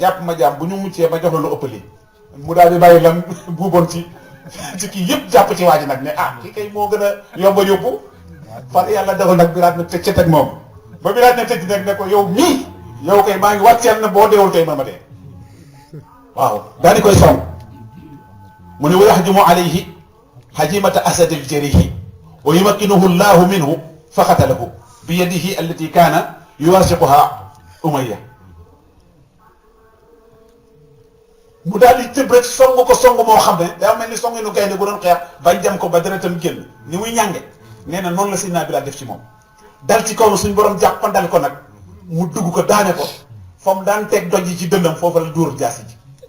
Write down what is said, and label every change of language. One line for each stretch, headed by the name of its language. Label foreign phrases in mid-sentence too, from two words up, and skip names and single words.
Wolof: jàpp ma jaam bu ñu muccee ma jox la lu ëpp lii mu daal di bàyyi lam buuboon ci kii yëpp jàpp ci waa ji nag ne ah kii kay moo gën a yomba yóbbu far yàlla dogal nag Bilaal na tëj ca teg moom ba Bilaal ne tëj nag ne ko yow mii yow kay maa ngi wàcceel na boo deewul tey ma dee waaw daal di koy song mu ne
Arabic: وَيَهْجُمُ عَلَيْهِ هَجْمَةَ أَسَدٍ جَارِحٍ وَيُمَكِّنُهُ اللَّهُ مِنْهُ فَقَتَلَهُ بِيَدِهِ الَّتِي كَانَ يُوثِقُهَا
Wolof: Umayya mu daal di tëb rek song ko song moo xam ne daa mel ni song nu gaynde bu doon xeex bañ jam ko ba deretam génn ni muy ñànge nee na noonu la Seydina Bilaal def ci moom dal ci kaw suñ borom jàppandal ko nag mu dugg ko daane ko fa mu daan teg doj yi ci dëndam foofu la dóor jaasi ji